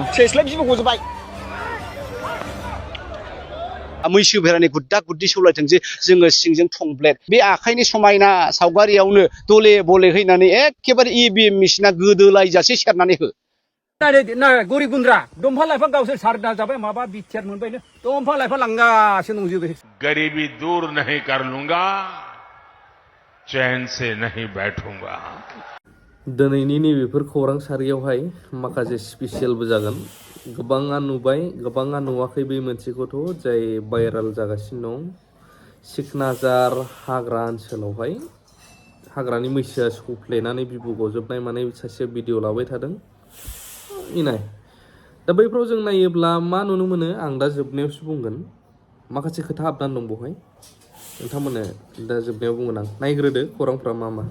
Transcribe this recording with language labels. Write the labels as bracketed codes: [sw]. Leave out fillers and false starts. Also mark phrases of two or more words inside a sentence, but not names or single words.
[brx] सेस्लाय बिबो गजोबबाय मैसो बेरानि गुद्दा गुद्दि सौलायथों जे जोङो सिंजों थंब्लेद बे आखाइनि समायना सावगारियावनो दले बले हैनानै एखेबारे इभिएम मेसिना गोदोलायजासे सेरनानै हो गरि गुन्द्रा दंफां लाइफां गावसोर सारना जाबाय माबा बिटिआर मोनबायनो दंफां लाइफां लांगासिनो दंजोबो [hi] गरीबी दूर नहीं कर लूंगा चैन से नहीं बैठूंगा [brx] दिनैनि नैबेफोर खौरां सारियावहाय माखासे स्पेसियेलबो जागोन गोबाङा नुबाय गोबाङा नुवाखै बे मोनसेखौथ' जाय भाइराल जागासिनो दं सिकनाझार हाग्रा ओनसोलावहाय हाग्रानि मैसोआ सौफ्लेनानै बिबु गजोबनाय माने सासे भिडिअ लाबाय थादों इनाय दा बैफ्राव जों नायोब्ला मा नुनो मोनो आं दा जोबनायावसो बुंगोन माखासे खोथा हाबनानै दं बेवहाय नोंथांमोननो दा जोबनायाव बुंगोन आं नायग्रोदो खौरांफ्रा मा मा